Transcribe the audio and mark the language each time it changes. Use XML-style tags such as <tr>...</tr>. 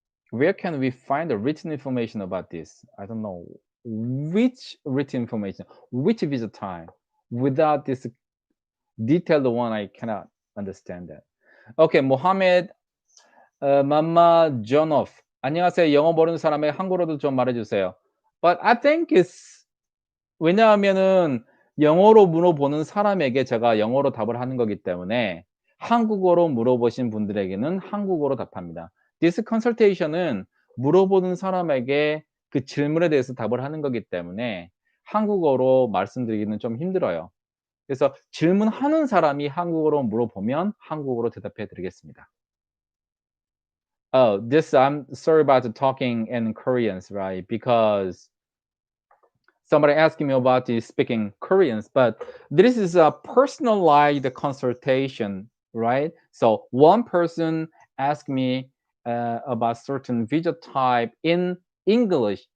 <en>Where can we find the written information about this? I don't know. Which written information? Which visa time? Without this detailed one, I cannot understand that. Okay, Mohammed Mamajonov.</en> <ko>안녕하세요. 영어 모르는 사람의 한국어로도 좀 말해주세요.</ko> <en>But I think it's</en> <ko>왜냐하면은 영어로 물어보는 사람에게 제가 영어로 답을 하는 거기 때문에 한국어로 물어보신 분들에게는 한국어로 답합니다.</ko> <en>This consultation</en> <ko>은 물어보는 사람에게 그 질문에 대해서 답을 하는 거기 때문에 한국어로 말씀드리기는 좀 힘들어요. 그래서 질문하는 사람이 한국어로 물어보면 한국어로 대답해 드리겠습니다.</ko> <en>Oh, this I'm sorry about talking in Koreans, right? Because somebody asking me about the speaking Koreans, but this is a personalized consultation, right? So one person asked me about certain visa type in English.</en>